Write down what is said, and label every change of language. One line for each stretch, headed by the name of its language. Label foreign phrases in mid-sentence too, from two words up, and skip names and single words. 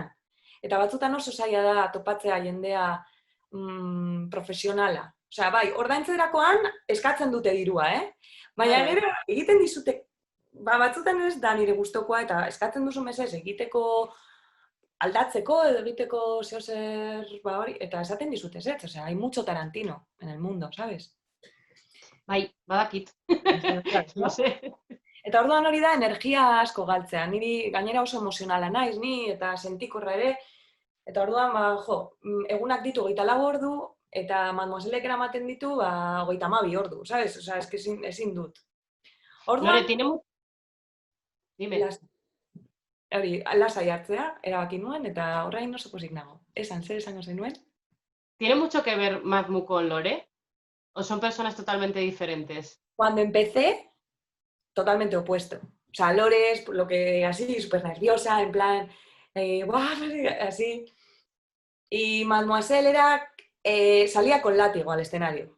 Basque: Eta batzutan oso zaila da topatzea jendea profesionala. Osea, bai, ordaintzerakoan eskatzen dute dirua, Baina gero egiten dizute, batzutan ez da nire gustokoa eta eskatzen duzu mesez egiteko aldatzeko edo egiteko zeozer hori, eta esaten dizute ez, osea,
Spanish: hay mucho Tarantino en el mundo, ¿sabes?
Basque: Bai, badakit. Eta orduan hori da energia asko galtzea. Niri gainera oso emozionala naiz, ni eta sentikorra ere. Eta orduan, egunak ditu 24 ordu, eta Mademoisellek eramaten ditu 32 ordu, ¿sabes? Osea, eske ezin dut. Orduan, dime. Hori, lasai hartzea, erabaki nuen, eta orain oso pozik nago. Zer esango zenuen?
Spanish: ¿Tiene mucho que ver Madmu con Lore? ¿O son personas totalmente diferentes? Cuando empecé, totalmente opuesto. O sea, Lore es lo que así, súper nerviosa, en plan, así. Y Mademoiselle salía con látigo al escenario.